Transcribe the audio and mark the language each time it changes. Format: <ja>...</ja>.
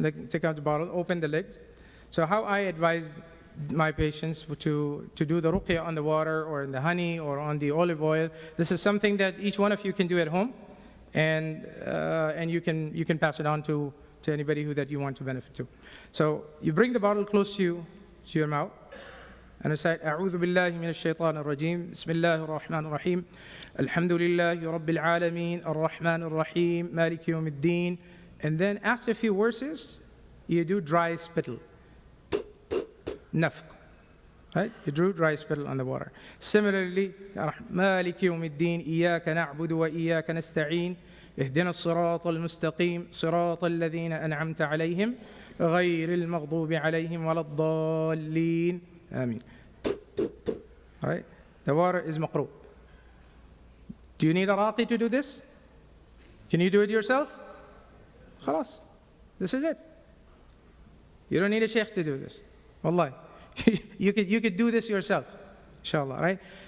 <en>Take out the bottle, open the lids. So how I advise my patients to do the ruqya on the water or in the honey or on the olive oil. This is something that each one of you can do at home, and you can pass it on to anybody that you want to benefit to. So you bring the bottle close to your mouth and recite</en> <ar>أعوذ بالله من الشيطان الرجيم بسم الله الرحمن الرحيم الحمد لله رب العالمين الرحمن الرحيم مالك يوم الدين.</ar> <en>And then after a few verses, you do dry spittle. Nafq. Right? You drew dry spittle on the water. Similarly,</en> <ar>مالك يوم الدين إياك نعبد وإياك نستعين اهدنا الصراط المستقيم صراط الذين أنعمت عليهم غير المغضوب عليهم ولا الضالين.</ar> <en>Ameen. All right? The water is maqru. Do you need a raqi to do this? Can you do it yourself? Khalas. This is it. You don't need a sheikh to do this. Wallahi. you could do this yourself. Inshallah, right?</en>